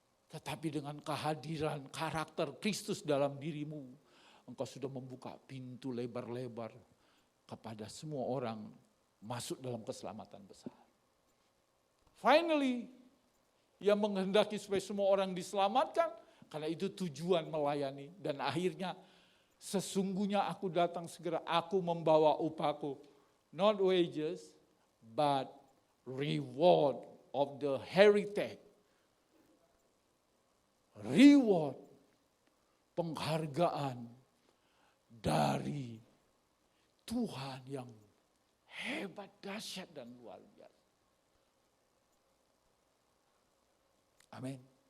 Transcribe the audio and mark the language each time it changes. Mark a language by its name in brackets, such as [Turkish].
[Indonesian] Tetapi dengan kehadiran karakter Kristus dalam dirimu, engkau sudah membuka pintu lebar-lebar kepada semua orang masuk dalam keselamatan besar. Finally, ia menghendaki supaya semua orang diselamatkan, karena itu tujuan melayani. Dan akhirnya, sesungguhnya aku datang segera, aku membawa upahku. [English] Not wages, but reward of the heritage. [Indonesian] Reward, penghargaan dari Tuhan yang hebat, dahsyat dan luar biasa. Amin.